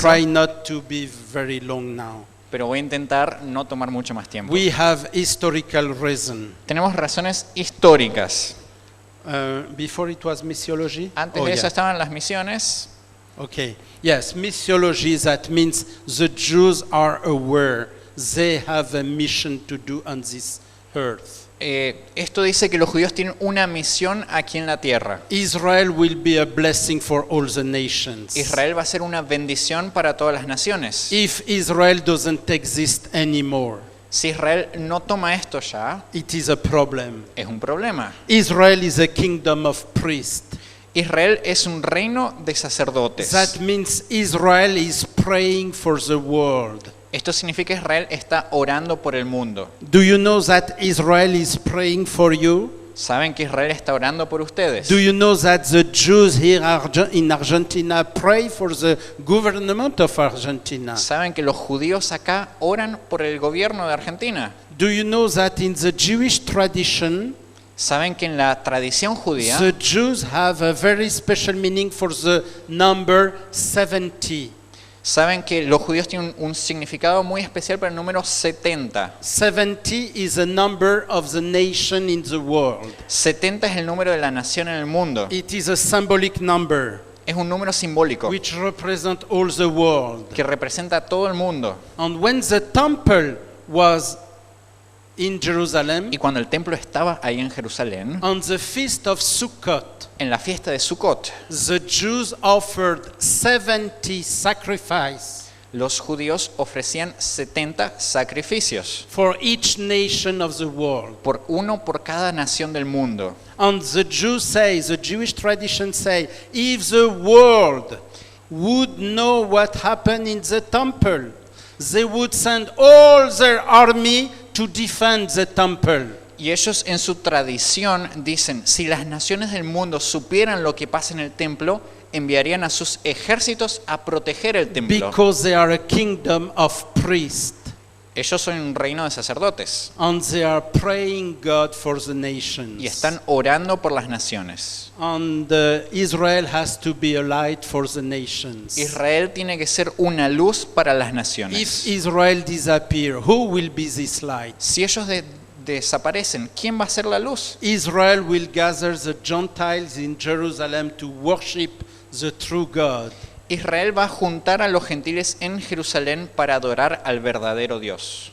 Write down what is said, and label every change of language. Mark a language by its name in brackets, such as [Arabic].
[English] try not to be very long now. [Spanish] pero voy a intentar no tomar mucho más tiempo. [English] We have historical reason. [Spanish] Tenemos razones históricas. [English] Before it was missiology? [Spanish] Antes [English] Oh, [Spanish] de eso [English] yeah. [Spanish] estaban las misiones. [English] Okay. Yes, missiology, that means the Jews are aware they have a mission to do on this earth. [Spanish] Esto dice que los judíos tienen una misión aquí en la tierra. [English] Israel will be a blessing for all the nations. [Spanish] Israel va a ser una bendición para todas las naciones. [English] If Israel doesn't exist anymore, [Spanish] Si Israel no toma esto ya, [English] it is a problem. [Spanish] es un problema. [English] Israel is a kingdom of priests. [Spanish] Israel es un reino de sacerdotes. [English] That means Israel is praying for the world. [Spanish] Esto significa que Israel está orando por el mundo. [English] Do you know that Israel is praying for you? [Spanish] Saben que Israel está orando por ustedes. [English] Do you know that the Jews here in Argentina pray for the government of Argentina? [Spanish] Saben que los judíos acá oran por el gobierno de Argentina. [English] Do you know that in the Jewish tradition, [Spanish] Saben que en la tradición judía [English] the Jews have a very special meaning for the number 70. [Spanish] saben que los judíos tienen un significado muy especial para el número 70. [English] 70 is the number of the nation in the world. [Spanish] 70 es el número de la nación en el mundo. [English] It is a symbolic number [Spanish] Es un número simbólico [English] which represents all the world. [Spanish] que representa a todo el mundo. [English] And when the temple was in Jerusalem, [Spanish] Y cuando el templo estaba ahí en Jerusalén, [English] on the feast of Sukkot, [Spanish] en la fiesta de Sukkot, [English] the Jews offered 70 sacrifices [Spanish] los judíos ofrecían 70 sacrificios, [English] for each nation of the world. [Spanish] por uno por cada nación del mundo. [English] And the Jews say, the Jewish tradition say, if the world would know what happened in the temple, they would send all their army to defend the temple. [Spanish] Y ellos en su tradición dicen, si las naciones del mundo supieran lo que pasa en el templo, enviarían a sus ejércitos a proteger el templo. [English] Because they are a kingdom of priests. [Spanish] Ellos son un reino de sacerdotes [English] And they are praying God for the nations. [Spanish] y están orando por las naciones. [English] And Israel has to be a light for the nations. [Spanish] Israel tiene que ser una luz para las [English] If [Spanish] naciones. [English] Israel disappear, who will be this light? [Spanish] Si ellos desaparecen, ¿quién va a ser la luz? [English] Israel will gather the Gentiles in Jerusalem to worship the true God. [Spanish] Israel va a juntar a los gentiles en Jerusalén para adorar al verdadero Dios.